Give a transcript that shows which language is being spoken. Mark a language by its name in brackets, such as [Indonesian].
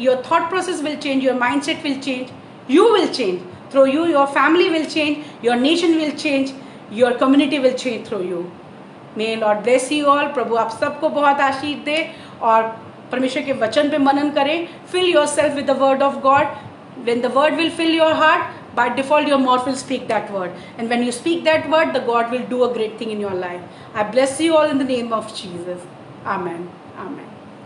[English] Your thought process will change, your mindset will change, you will change through you, your family will change, your nation will change, your community will change through you. May Lord bless you all. [Hindi] प्रभु आप सबको बहुत आशीष दे और परमेश्वर के वचन पे मनन करें। [English] Fill yourself with the word of God. When the word will fill your heart, by default your mouth will speak that word. And when you speak that word, the God will do a great thing in your life. I bless you all in the name of Jesus. Amen. Amen.